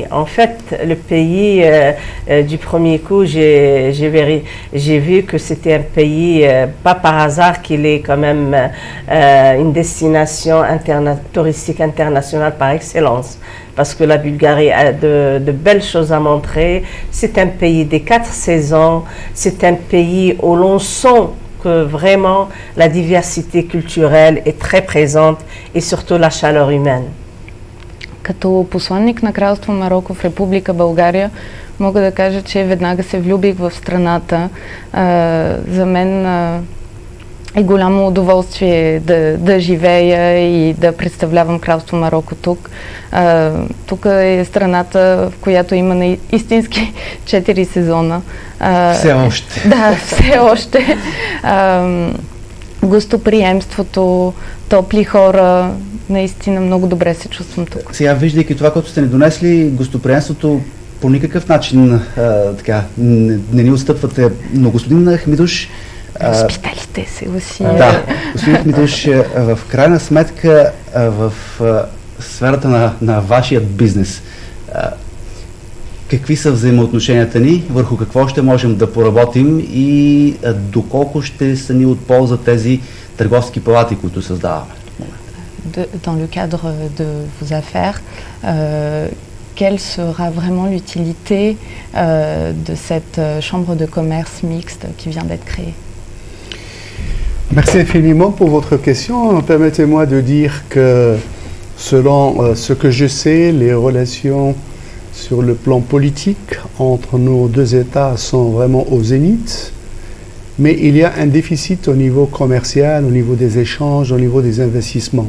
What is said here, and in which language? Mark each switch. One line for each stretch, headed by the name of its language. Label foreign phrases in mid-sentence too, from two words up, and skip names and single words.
French: En fait, le pays, du premier coup, j'ai vu que c'était un pays, pas par hasard qu'il est quand même une destination touristique internationale par excellence. Parce que la Bulgarie a de belles choses à montrer. C'est un pays des 4 saisons, c'est un pays où l'on sent que vraiment la diversité culturelle est très présente et surtout la chaleur humaine.
Bulgarian: Като посланник на Кралство Марокко в Република България мога да кажа, че веднага се влюбих в страната. За мен е голямо удоволствие да живея и да представлявам Кралство Марокко тук. Тук е страната, в която има истински 4 сезона. Все още. Да, все още. Гостоприемството, топли хора, наистина много добре се чувствам тук. Сега, виждайки това, което сте ни донесли, гостоприемството по никакъв начин не ни отстъпвате. Но господин Хмидуш,
French: Hospitalité, c'est aussi...
Bulgarian: Да, господин Хмидуш, в крайна сметка в сферата на вашият бизнес, какви са взаимоотношенията ни, върху какво ще можем да поработим и доколко ще са ни от полза тези търговски палати, които създаваме?
French: Dans le cadre de vos affaires, quelle sera vraiment l'utilité de cette chambre de commerce mixte qui vient d'être créée? Merci infiniment pour votre question. Permettez-moi de dire que selon ce que je sais, les relations sur le plan politique entre nos deux États sont vraiment au zénith, mais il y a un déficit au niveau commercial, au niveau des échanges, au niveau des investissements.